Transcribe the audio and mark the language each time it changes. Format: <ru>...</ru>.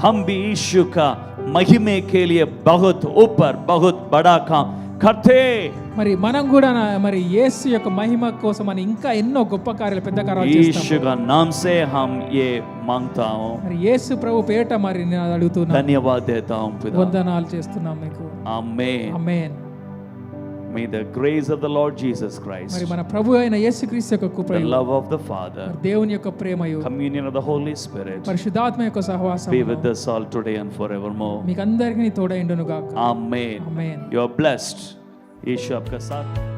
<hi>हम भी यीशु का महिमे के लिए बहुत ऊपर बहुत बड़ा काम करते.</hi> <te>మరి మనం కూడా మరి యేసు యొక్క మహిమ కోసం అని ఇంకా ఎన్నో గొప్ప కార్యాలు పెద్ద కార్యాలు చేస్తాం.</te> <hi>यीशु का नाम से हम ये मांगता हूँ.</hi> <te>మరి యేసు ప్రభు పేట మరి నేను అడుగుతున్నాను.</te> <hi>धन्यवाद देता हूँ पिता.</hi> <te>వందనాలు చేస్తున్నాం మీకు.</te> <hi>आमेन.</hi> <te>ఆమేన్.</te> <en>May the grace of the Lord Jesus Christ,</en> <te>మరి మన ప్రభు అయిన యేసుక్రీస్తు యొక్క</te> <en>the</en> <te>కృపయు,</te> <en>love of the Father,</en> <te>మరి దేవుని యొక్క ప్రేమయు,</te> <en>communion of the Holy Spirit</en> <te>పరిశుద్ధాత్మ యొక్క సహవాసం</te> <en>be with us all today and forevermore.</en> <te>మీకు అందరికీ తోడైండును గాక.</te> <en>Amen.</en> <te>Amen.</te> <en>You are blessed.</en> <hi>यीशु आपका साथ</hi>